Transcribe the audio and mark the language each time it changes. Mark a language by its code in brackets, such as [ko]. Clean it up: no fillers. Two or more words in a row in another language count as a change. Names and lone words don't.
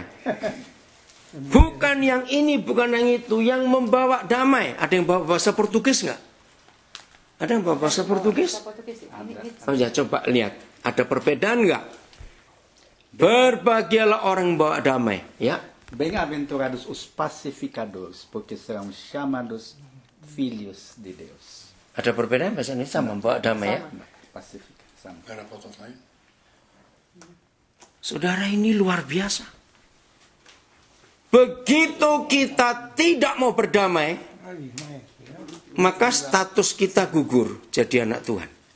[id] Bukan yang ini, bukan yang itu. Yang membawa damai. Ada yang bawa bahasa Portugis nggak? Ada yang bawa bahasa Portugis? Oh ya, coba lihat. Ada perbedaan nggak? Berbahagialah orang yang bawa damai. Ya. [pt] Bem-aventurados os pacificadores, porque serão chamados filhos de Deus. [id] Ada perbedaan bahasa ini sama membawa damai ya? Pacifica, sama. Saudara, ini luar biasa. Begitu kita tidak mau berdamai, maka status kita gugur jadi anak Tuhan.